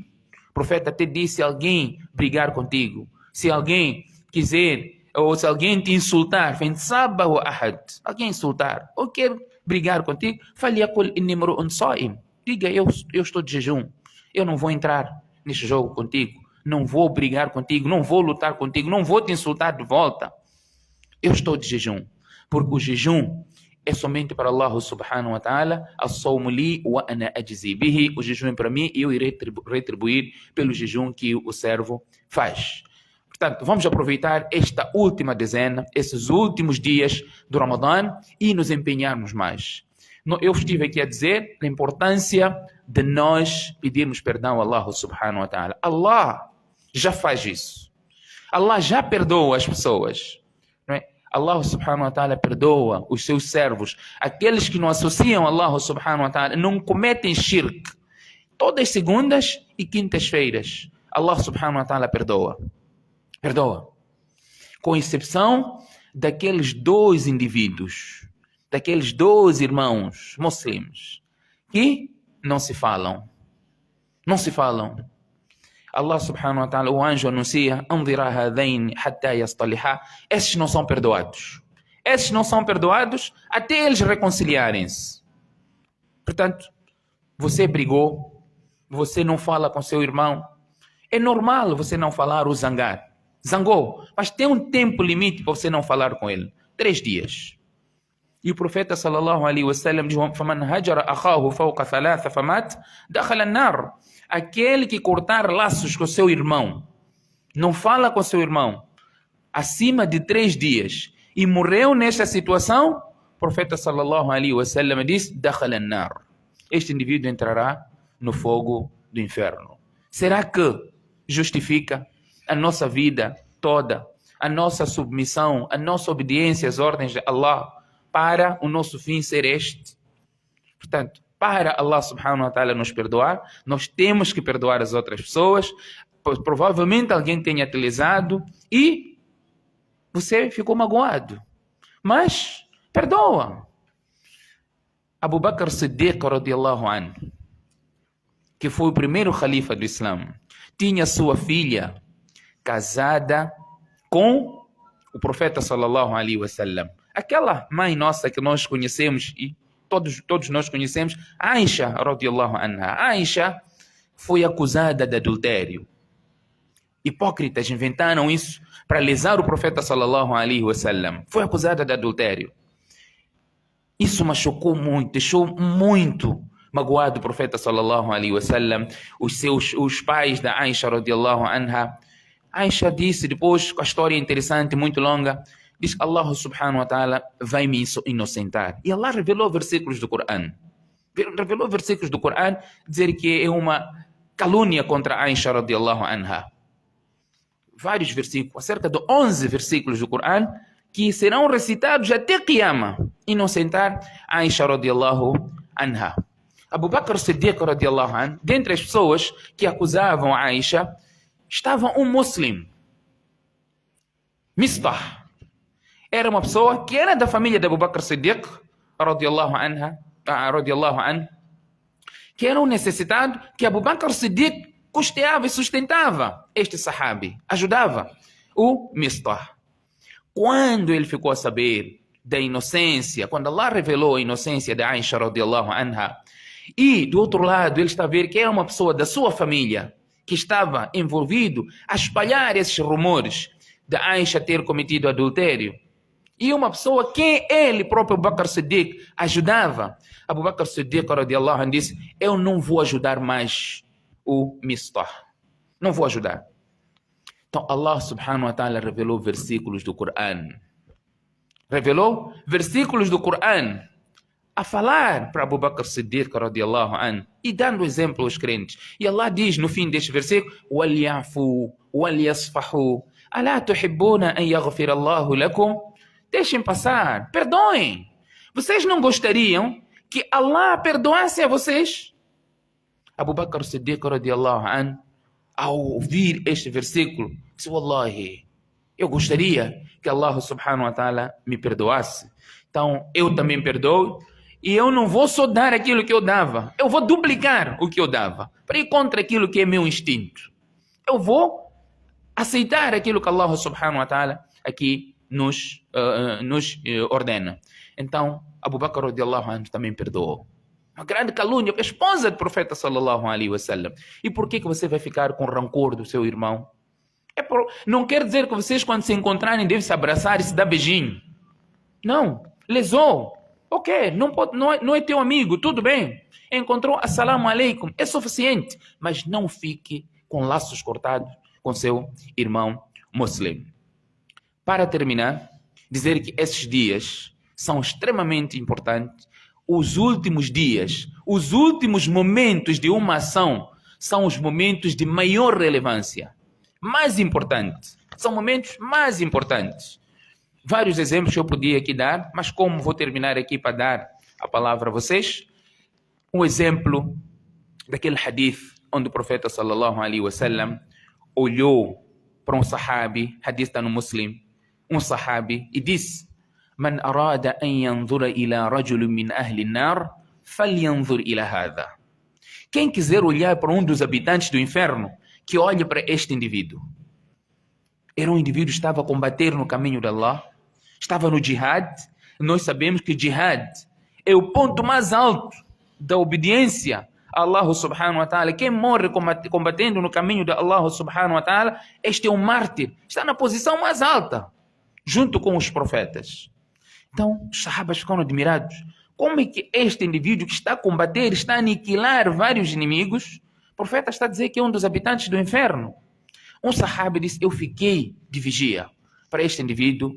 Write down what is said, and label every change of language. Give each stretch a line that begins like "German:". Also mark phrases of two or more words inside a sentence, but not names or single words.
Portuguese: O profeta até disse: se alguém brigar contigo, se alguém quiser, ou se alguém te insultar, alguém insultar, ou quer brigar contigo, diga: eu estou de jejum, eu não vou entrar neste jogo contigo, não vou brigar contigo, não vou lutar contigo, não vou te insultar de volta. Eu estou de jejum, porque o jejum é somente para Allah
Arabic: سبحانه وتعالى. الصوم لي وأنا أجزي به.
Portuguese: O jejum é para mim e eu irei retribuir pelo jejum que o servo faz. Portanto, vamos aproveitar esta última dezena, esses últimos dias do Ramadã e nos empenharmos mais. Eu estive aqui a dizer a importância de nós pedirmos perdão a Allah
Arabic: سبحانه وتعالى.
Portuguese: Allah já faz isso. Allah já perdoa as pessoas. Não é? Allah
Arabic: سبحانه وتعالى
Portuguese: perdoa os seus servos. Aqueles que não associam a Allah
Arabic: سبحانه وتعالى,
Portuguese: não cometem shirk. Todas as segundas e quintas-feiras, Allah
Arabic: سبحانه وتعالى
Portuguese: perdoa. Perdoa. Com exceção daqueles 2 indivíduos, daqueles 2 irmãos muslims que não se falam. Não se falam. Allah
Arabic: سبحانه وتعالى,
Portuguese: o anjo anuncia,
Arabic: أنظروا هذين حتى يصطلحا.
Portuguese: Esses não são perdoados. Esses não são perdoados até eles reconciliarem-se. Portanto, você brigou, você não fala com seu irmão. É normal você não falar ou zangar. Zangou, mas tem um tempo limite para você não falar com ele. 3 dias. E o profeta
Arabic: صلى الله عليه وسلم diz: "فمن هجر أخاه فوق 3 فمات، دخل النار."
Portuguese: Aquele que cortar laços com seu irmão, não fala com seu irmão, acima de 3 dias, e morreu nesta situação, o profeta
Arabic: صلى الله عليه وسلم
Portuguese: diz:
Arabic: "دخل النار."
Portuguese: Este indivíduo entrará no fogo do inferno. Será que justifica a nossa vida toda, a nossa submissão, a nossa obediência às ordens de Allah, para o nosso fim ser este? Portanto, para Allah
Arabic: سبحانه وتعالى
Portuguese: nos perdoar, nós temos que perdoar as outras pessoas. Provavelmente alguém tenha te lesado e você ficou magoado, mas perdoa. Abu Bakr Siddiq
Arabic: رضي الله عنه,
Portuguese: que foi o primeiro califa do Islã, tinha sua filha casada com o profeta
Arabic: صلى الله عليه وسلم.
Portuguese: Aquela mãe nossa que nós conhecemos e todos nós conhecemos, Aisha
Arabic: رضي الله عنها.
Portuguese: Aisha foi acusada de adultério. Hipócritas inventaram isso para lesar o profeta
Arabic: صلى الله عليه وسلم.
Portuguese: Foi acusada de adultério. Isso machucou muito, deixou muito magoado o profeta
Arabic: صلى الله عليه وسلم.
Portuguese: Os pais da Aisha
Arabic: رضي الله عنها.
Portuguese: Aisha disse depois, com a história interessante, muito longa, diz que Allah
Arabic: سبحانه وتعالى
Portuguese: vai me inocentar. E Allah revelou versículos do Coran. Revelou versículos do Coran, dizer que é uma calúnia contra Aisha
Arabic: رضي الله عنها.
Portuguese: Vários versículos, cerca de 11 versículos do Coran, que serão recitados até Qiyamah, inocentar Aisha
Arabic: رضي الله عنها.
Portuguese: Abu Bakr Siddiq
Arabic: رضي الله عنها,
Portuguese: dentre as pessoas que acusavam a Aisha, estava um muslim, Mistah. Era uma pessoa que era da família de Abu Bakr Siddiq
Arabic: رضي الله عنه,
Portuguese: que era um necessitado que Abu Bakr Siddiq custeava e sustentava este sahabi, ajudava o Mistah. Quando ele ficou a saber da inocência, quando Allah revelou a inocência de Aisha
Arabic: رضي الله عنها,
Portuguese: e do outro lado ele está a ver que era uma pessoa da sua família que estava envolvido a espalhar esses rumores de Aisha ter cometido adultério, e uma pessoa que ele próprio, Abu Bakr Siddiq, ajudava, Abu Bakr Siddiq
Arabic: رضي الله عنه
Portuguese: disse: eu não vou ajudar mais o Mistah, não vou ajudar. Então Allah
Arabic: سبحانه وتعالى
Portuguese: revelou versículos do Coran, revelou versículos do Coran a falar para Abu Bakr Siddiq
Arabic: رضي الله عنه
Portuguese: e dando exemplo aos crentes. E Allah diz no fim deste versículo:
Arabic: وَلْيَعْفُوا وَلْيَصْفَحُوا أَلَا تُحِبُّونَ أَنْ يَغْفِرَ اللَّهُ لَكُمْ.
Portuguese: Deixem passar, perdoem. Vocês não gostariam que Allah perdoasse a vocês? Abu Bakr Siddiq
Arabic: رضي الله عنه,
Portuguese: ao ouvir este versículo, disse: Wallahi, eu gostaria que Allah
Arabic: سبحانه وتعالى
Portuguese: me perdoasse. Então eu também perdoo, e eu não vou só dar aquilo que eu dava, eu vou duplicar o que eu dava, para ir contra aquilo que é meu instinto. Eu vou aceitar aquilo que Allah
Arabic: سبحانه وتعالى
Portuguese: aqui nos ordena. Então Abu Bakr
Arabic: رضي الله عنه
Portuguese: também perdoou. Uma grande calúnia, a esposa do profeta
Arabic: صلى الله عليه وسلم.
Portuguese: E por que você vai ficar com rancor do seu irmão? Não quer dizer que vocês, quando se encontrarem, devem se abraçar e se dar beijinho. Não, lesou. Ok, não é teu amigo, tudo bem. Encontrou
Arabic: السلام عليكم,
Portuguese: é suficiente. Mas não fique com laços cortados com seu irmão muçulmano. Para terminar, dizer que esses dias são extremamente importantes. Os últimos dias, os últimos momentos de uma ação são os momentos de maior relevância. Mais importante. São momentos mais importantes. Vários exemplos eu podia aqui dar, mas como vou terminar aqui para dar a palavra a vocês, um exemplo daquele hadith onde o profeta
Arabic: صلى الله عليه وسلم
Portuguese: olhou para um sahabi, hadith está no Muslim, um sahabi e disse:
Arabic: "من أراد أن ينظر إلى رجل من أهل النار، فلينظر إلى هذا."
Portuguese: Quem quiser olhar para um dos habitantes do inferno, que olhe para este indivíduo. Era um indivíduo que estava a combater no caminho de Allah, estava no jihad. Nós sabemos que jihad é o ponto mais alto da obediência a Allah
Arabic: سبحانه وتعالى.
Portuguese: Quem morre combatendo no caminho de Allah
Arabic: سبحانه وتعالى,
Portuguese: este é um mártir, está na posição mais alta, junto com os profetas. Então, os sahabas ficaram admirados. Como é que este indivíduo que está a combater, está a aniquilar vários inimigos, o profeta está a dizer que é um dos habitantes do inferno? Um sahabi disse: eu fiquei de vigia para este indivíduo.